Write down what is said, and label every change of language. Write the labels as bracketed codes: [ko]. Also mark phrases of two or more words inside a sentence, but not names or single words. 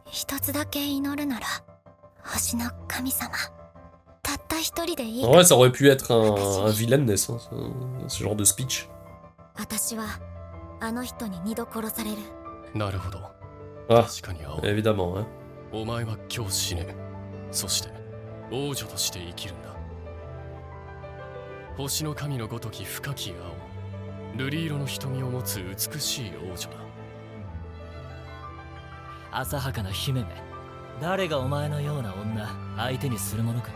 [fr] En vrai, ça aurait pu être un villainess, hein, ce genre de speech. Ah, évidemment, hein. [ja] お前は今日死ね。そして王女として生きるんだ。星の神のごとき深き青、瑠璃色の瞳を持つ美しい王女だ。浅はかな姫め、誰がお前のような女相手にするものか。